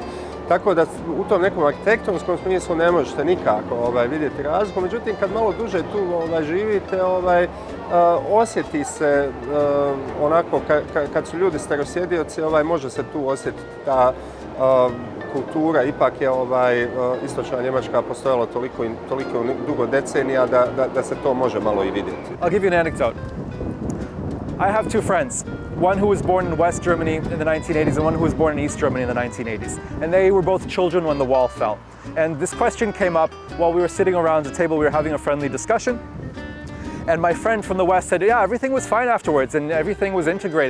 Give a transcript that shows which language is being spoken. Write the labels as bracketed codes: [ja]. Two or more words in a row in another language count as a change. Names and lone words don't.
[bs] Tako da u tom nekom arhitektonskom smislu ne možete nikako vidjeti razliku, međutim kad malo duže tu živite, osjeti se onako kad su ljudi starosjedioci, može se tu osjetiti ta kultura, ipak je istočna Njemačka postojala toliko dugo decenija da se to može malo i vidjeti. [en] I'll give you an anecdote. I have two friends, one who was born in West Germany in the 1980s and one who was born in East Germany in the 1980s. And they were both children when the wall fell. And this question came up while we were sitting around the table, we were having a friendly discussion. And my friend from the West said, yeah, everything was fine afterwards and everything was integrated.